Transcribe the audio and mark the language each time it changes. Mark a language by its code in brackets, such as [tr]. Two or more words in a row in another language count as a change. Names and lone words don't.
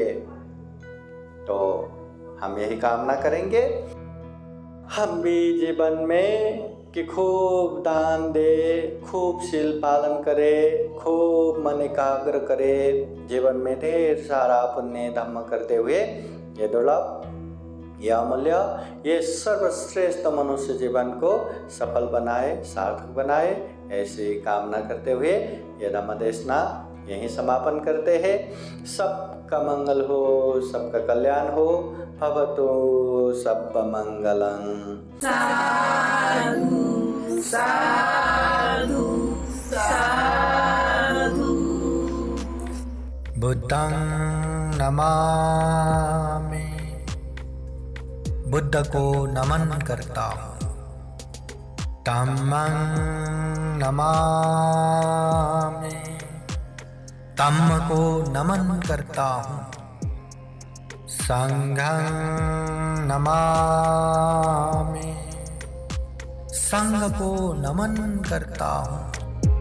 [hi] तो हम यही कामना करेंगे हम भी जीवन में कि खूब दान दे, खूब शील पालन करे, खूब मन एकाग्र करे, जीवन में ढेर सारा पुण्य धर्म करते हुए ये दुर्लभ, ये अमूल्य, ये सर्वश्रेष्ठ मनुष्य जीवन को सफल बनाए, सार्थक बनाए, ऐसी कामना करते हुए ये धम्म देशना यहीं समापन करते हैं। सबका मंगल हो, सबका कल्याण हो। [pi] भवतु सब्ब मंगलं। साधु साधु साधु। बुद्धं नमामि, [hi] बुद्ध को नमन करता हूँ। [pi] धम्मं नमामि, [hi] धम्म को नमन करता हूँ। [pi] संघं नमामि, [hi] संघ को नमन करता हूँ।